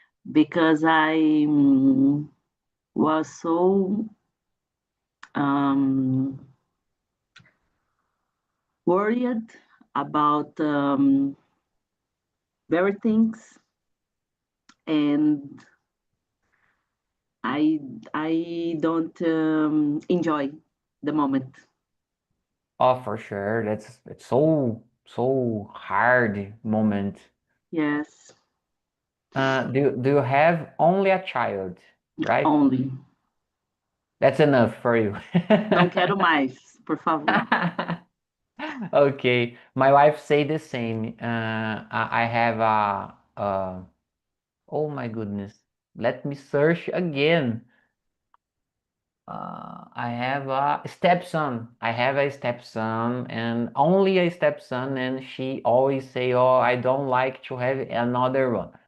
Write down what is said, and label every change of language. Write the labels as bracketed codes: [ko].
[en] because I was so um, worried about very things, and I I don't enjoy the moment. Oh, for sure. It's so hard moment. Yes, Do you have only a child, right? only. That's enough for you. [pt] Não quero mais, por favor. [en] Okay, my wife say the same. I have oh my goodness. Let me search again. I have a stepson. I have a stepson, and only a stepson, and she always say, "Oh, I don't like to have another one."